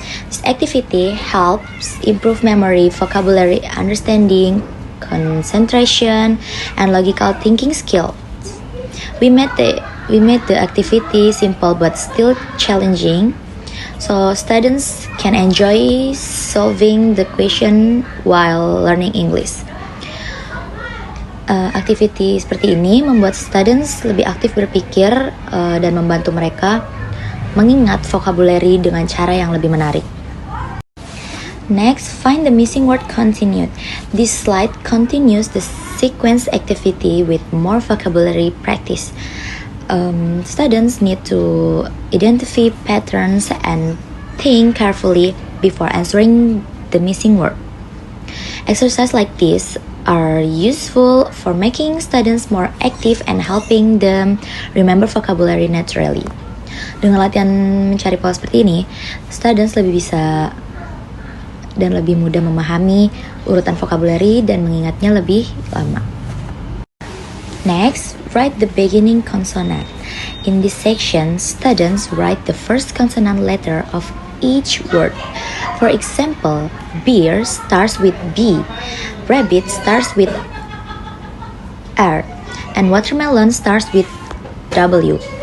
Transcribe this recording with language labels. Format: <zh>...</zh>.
<en>This activity helps improve memory, vocabulary understanding, concentration, and logical thinking skills. We made the activity simple but still challenging So students can enjoy solving the question while learning English.</en> <id>Activity seperti ini membuat students lebih aktif berpikir dan membantu mereka mengingat vocabulary dengan cara yang lebih menarik.</id> <en>Next, find the missing word continued. This slide continues the sequence activity with more vocabulary practice. Students need to identify patterns and think carefully before answering the missing word. Exercises like this are useful for making students more active and helping them remember vocabulary naturally.</en> <id>Dengan latihan mencari pola seperti ini, students lebih bisa dan lebih mudah memahami urutan vocabulary dan mengingatnya lebih lama.</id> <en>Next, write the beginning consonant. In this section, students write the first consonant letter of each word. For example, beer starts with B, rabbit starts with R, and watermelon starts with W.</en>